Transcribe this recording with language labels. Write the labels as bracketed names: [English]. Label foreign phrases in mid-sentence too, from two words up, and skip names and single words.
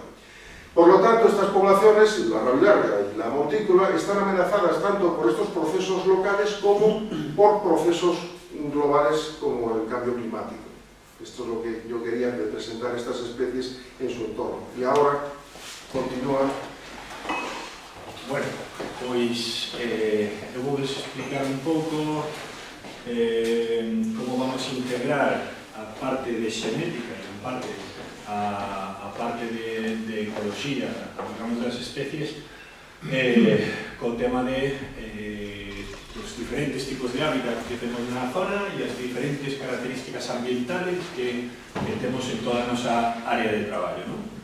[Spanish] Por lo tanto, estas poblaciones, la rabilarga y la montícula, están amenazadas tanto por estos procesos locales como por procesos globales como el cambio climático. Esto es lo que yo quería presentar estas especies en su entorno. Y ahora continúa. [Galician] Bueno, pois eu vou explicar un pouco como vamos a integrar a parte de xenética e en parte a parte de ecoloxía, digamos, das especies, co tema de os diferentes tipos de hábitat que temos na zona e as diferentes características ambientales que temos en toda a nosa área de traballo, non?